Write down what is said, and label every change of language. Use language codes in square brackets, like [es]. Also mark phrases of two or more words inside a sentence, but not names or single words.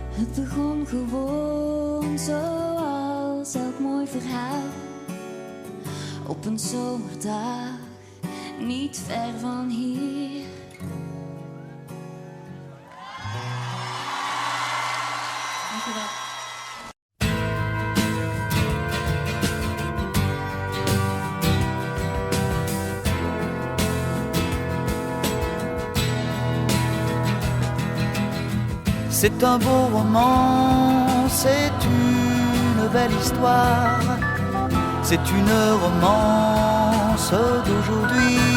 [nl] Het begon gewoon zoals elk mooi verhaal. Op een zomerdag, niet ver van hier. Dankjewel. [fr] C'est un beau roman, c'est une belle histoire, c'est une romance d'aujourd'hui.